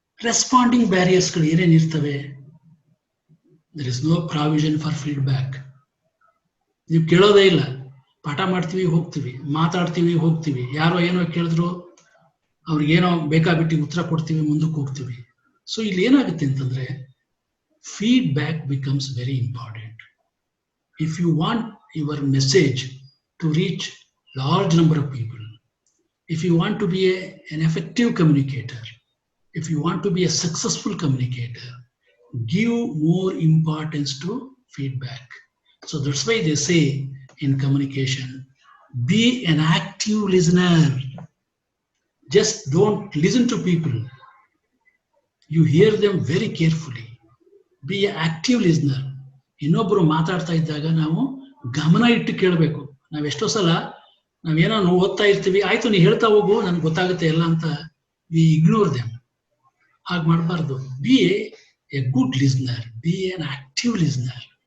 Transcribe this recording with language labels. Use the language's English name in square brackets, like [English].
[English] Responding ಬ್ಯಾರಿಯರ್ಸ್ಗಳು ಏನೇನಿರ್ತವೆ? There is no provision for feedback. [Kannada] ನೀವು ಕೇಳೋದೇ ಇಲ್ಲ, ಪಾಠ ಮಾಡ್ತೀವಿ ಹೋಗ್ತೀವಿ, ಮಾತಾಡ್ತೀವಿ ಹೋಗ್ತೀವಿ, ಯಾರೋ ಏನೋ ಕೇಳಿದ್ರು ಅವ್ರಿಗೇನೋ ಬೇಕಾಬಿಟ್ಟು ಉತ್ತರ ಕೊಡ್ತೀವಿ, ಮುಂದಕ್ಕೆ ಹೋಗ್ತೀವಿ. [English] so [Kannada] ಇಲ್ಲಿ ಏನಾಗುತ್ತೆ ಅಂತಂದ್ರೆ, [English] feedback becomes very important. If you want your message to reach large number of people, if you want to be an effective communicator, if you want to be a successful communicator, give more importance to feedback. So that's why they say in communication, be an active listener. Just don't listen to people. You hear them very carefully. Be a active listener. [Kannada] ಇನ್ನೊಬ್ಬರು ಮಾತಾಡ್ತಾ ಇದ್ದಾಗ ನಾವು ಗಮನ ಇಟ್ಟು ಕೇಳಬೇಕು. ನಾವೆಷ್ಟೋ ಸಲ ನಾವೇನೋ ಓದ್ತಾ ಇರ್ತೀವಿ, ಆಯ್ತು ನೀ ಹೇಳ್ತಾ ಹೋಗು ನನ್ಗೆ ಗೊತ್ತಾಗುತ್ತೆ ಎಲ್ಲ ಅಂತ [English] We ignore them. [Kannada] ಹಾಗೆ ಮಾಡಬಾರ್ದು. [English] Be a good listener, be an active listener.